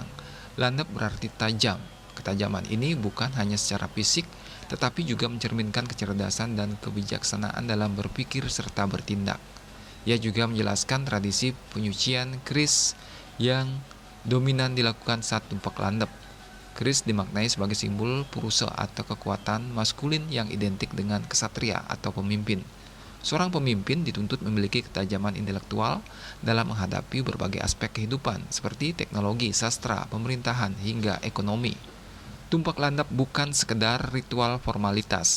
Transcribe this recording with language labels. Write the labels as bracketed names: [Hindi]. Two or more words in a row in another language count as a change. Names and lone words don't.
[Indonesian] Landep berarti tajam. Ketajaman ini bukan hanya secara fisik, tetapi juga mencerminkan kecerdasan dan kebijaksanaan dalam berpikir serta bertindak. Ia juga menjelaskan tradisi penyucian keris yang dominan dilakukan saat tumpek landep. Keris dimaknai sebagai simbol purusa atau kekuatan maskulin yang identik dengan kesatria atau pemimpin. Seorang pemimpin dituntut memiliki ketajaman intelektual dalam menghadapi berbagai aspek kehidupan seperti teknologi, sastra, pemerintahan, hingga ekonomi. Tumpek landep bukan sekedar ritual formalitas.